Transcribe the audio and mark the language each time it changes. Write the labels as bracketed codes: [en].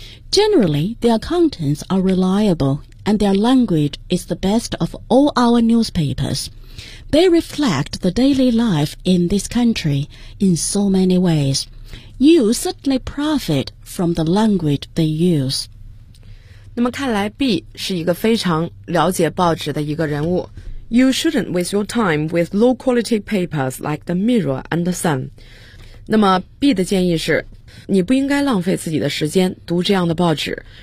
[en] Generally, their contents are reliable and their language is the best of all our newspapers. They reflect the daily life in this country in so many ways. You certainly profit from the language they use. [zh] 那么看来 B 是一个非常了解报纸的一个人物。 [en] You shouldn't waste your time with low quality papers like the Mirror and the Sun. [zh] 那么 B 的建议是，你不应该浪费自己的时间读这样的报纸。